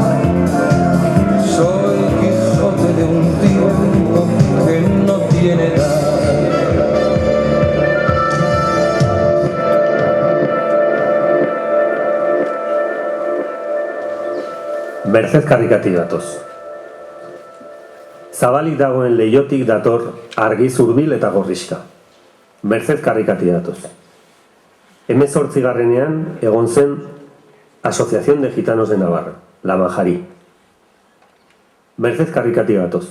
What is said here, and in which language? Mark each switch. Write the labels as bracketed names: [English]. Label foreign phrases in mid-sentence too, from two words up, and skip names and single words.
[Spanish] Soy Quijote de un tiempo que no tiene edad. [Basque] Merced karrikatik datoz. Zabalik dagoen leihotik dator argi zurbil eta gorrixka. Merced karrikatik datoz. 18garrenean egon zen Asociación de Gitanos de Navarra, La Manjari. Merced karrikatik datoz.